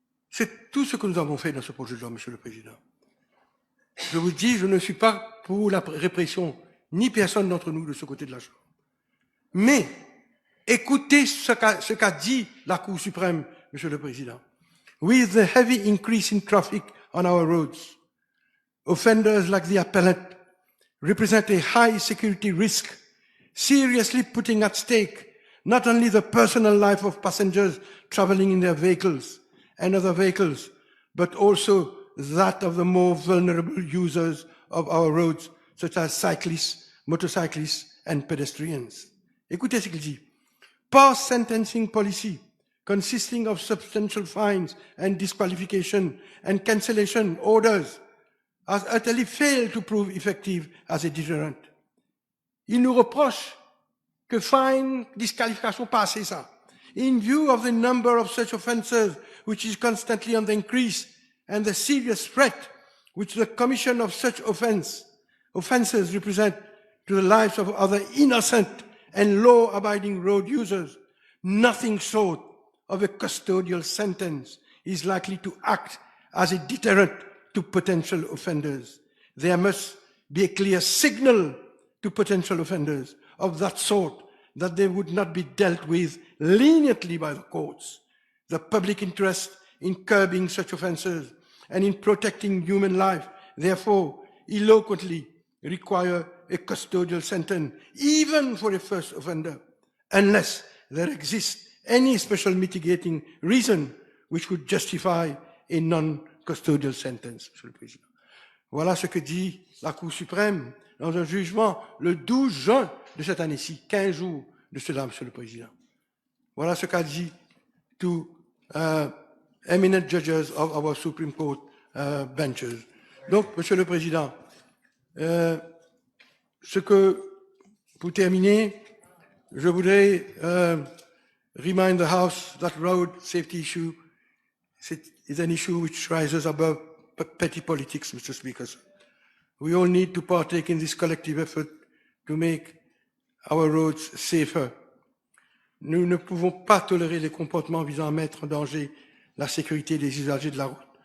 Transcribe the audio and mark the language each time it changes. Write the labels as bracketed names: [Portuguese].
[French] C'est tout ce que nous avons fait dans ce projet de loi, Monsieur le Président. Je vous dis, je ne suis pas pour la répression, ni personne d'entre nous de ce côté de la chose. Mais écoutez ce qu'a dit la Cour suprême, Monsieur le Président. [English] With the heavy increase in traffic on our roads, offenders like the appellant represent a high security risk, seriously putting at stake not only the personal life of passengers traveling in their vehicles and other vehicles, but also that of the more vulnerable users of our roads, such as cyclists, motorcyclists, and pedestrians. [French] Écoutez ce qu'il dit. [English] Post-sentencing policy, consisting of substantial fines and disqualification and cancellation orders, has utterly failed to prove effective as a deterrent. [French] Il nous reproche que fine, disqualification, pas assez ça. [English] In view of the number of such offences, which is constantly on the increase, and the serious threat which the commission of such offences represent to the lives of other innocent and law-abiding road users, nothing short of a custodial sentence is likely to act as a deterrent to potential offenders. There must be a clear signal to potential offenders of that sort that they would not be dealt with leniently by the courts. The public interest in curbing such offences and in protecting human life, therefore, eloquently require a custodial sentence, even for a first offender, unless there exists any special mitigating reason which would justify a non-custodial sentence, Monsieur le Président. [French] Voilà ce que dit la Cour suprême dans un jugement le 12 juin de cette année-ci, 15 jours de cela, Monsieur le Président. Voilà ce qu'a dit [English] two eminent judges of our Supreme Court benches. [French] Donc, Monsieur le Président, pour terminer, je voudrais [English] remind the House that road safety issue is an issue which rises above petty politics, Mr. Speaker. We all need to partake in this collective effort to make our roads safer. [French] Nous ne pouvons pas tolérer les comportements visant à mettre en danger la sécurité des usagers de la route.